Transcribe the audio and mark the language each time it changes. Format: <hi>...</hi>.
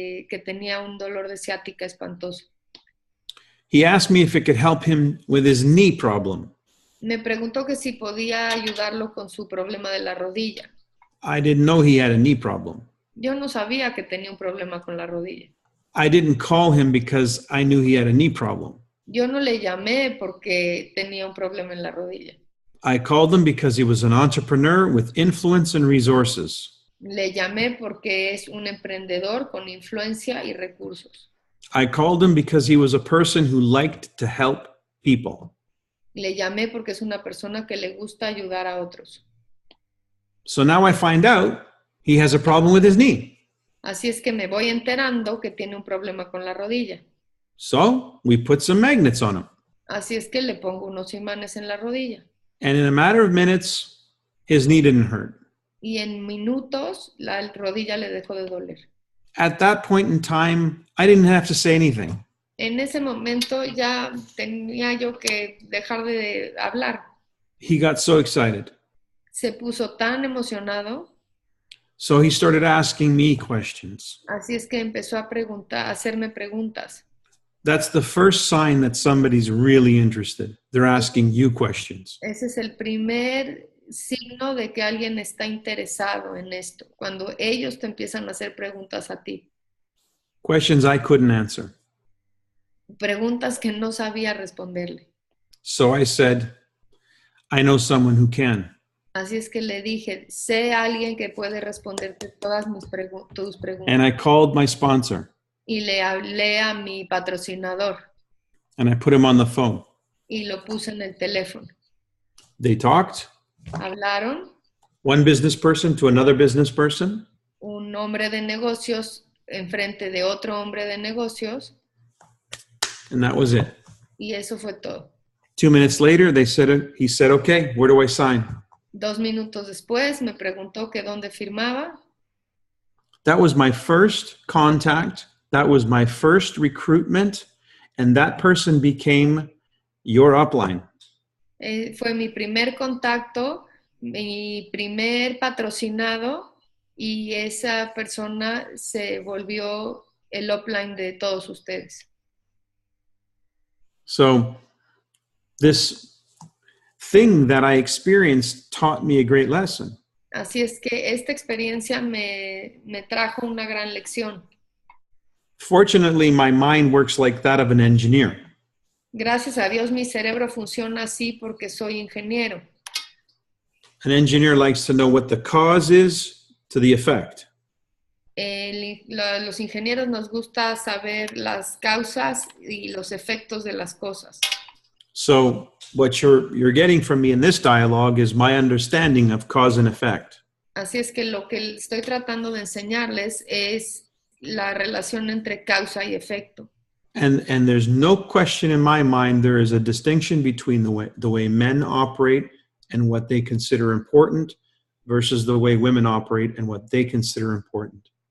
<es>que tenía un dolor de ciática espantoso.</es> <en>he asked me if it could help him with his knee problem.</en> <es>Me preguntó que si podía ayudarlo con su problema de la rodilla.</es> <en>I didn't know he had a knee problem.</en> <es>Yo no sabía que tenía un problema con la rodilla.</es> <en>I didn't call him because I knew he had a knee problem.</en> <es>Yo no le llamé porque tenía un problema en la rodilla.</es> <en>I called him because he was an entrepreneur with influence and resources.</en> <es>Le llamé porque es un emprendedor con influencia y recursos.</es> <en>I called him because he was a person who liked to help people.</en> <es>Le llamé porque es una persona que le gusta ayudar a otros.</es> <en>So now I find out he has a problem with his knee.</en> <es>Así es que me voy enterando que tiene un problema con la rodilla.</es> <en>So we put some magnets on him.</en> <es>Así es que le pongo unos imanes en la rodilla.</es> <en>And in a matter of minutes, his knee didn't hurt.</en> <es>Y en minutos la rodilla le dejó de doler.</es> <en>At that point in time, I didn't have to say anything.</en> <es>En ese momento ya tenía yo que dejar de hablar.</es> <en>He got so excited.</en> <es>Se puso tan emocionado.</es> <en>So he started asking me questions.</en> <es>Así es que empezó a hacerme preguntas.</es> <en>That's the first sign that somebody's really interested. They're asking you questions.</en> <es>Ese es el primer signo de que alguien está interesado en esto, cuando ellos te empiezan a hacer preguntas a ti.</es> <en>Questions I couldn't answer.</en> <es>Preguntas que no sabía responderle.</es> <en>So I said, I know someone who can.</en> <es>Así es que le dije, sé alguien que puede responderte todas tus preguntas.</es> <en>And I called my sponsor.</en> <es>Y le hablé a mi patrocinador.</es> <en>And I put him on the phone.</en> <es>Y lo puse en el teléfono.</es> <en>They talked.</en> <es>Hablaron.</es> <en>One business person to another business person.</en> <es>Un hombre de negocios enfrente de otro hombre de negocios.</es> <en>And that was it.</en> <es>Y eso fue todo.</es> <en>2 minutes later, he said, okay, where do I sign?</en> <es>2 minutos después me preguntó que dónde firmaba.</es> <en>That was my first contact. That was my first recruitment. And that person became your upline.</en> <es>Fue mi primer contacto, mi primer patrocinado, y esa persona se volvió el upline de todos ustedes.</es> <en>So this thing that I experienced taught me a great lesson.</en> <es>Así es que esta experiencia me trajo una gran lección.</es> <en>Fortunately, my mind works like that of an engineer.</en> <es>Gracias a Dios mi cerebro funciona así porque soy ingeniero.</es> <en>An engineer likes to know what the cause is to the effect.</en> <es>Los ingenieros nos gusta saber las causas y los efectos de las cosas.</es> <en>So what you're getting from me in this dialogue is my understanding of cause and effect.</en> <es>Así es que lo que estoy tratando de enseñarles es la relación entre causa y efecto.</es> <en>And there's no question in my mind there is a distinction between the way men operate and what they consider important versus the way women operate and what they consider important.</en>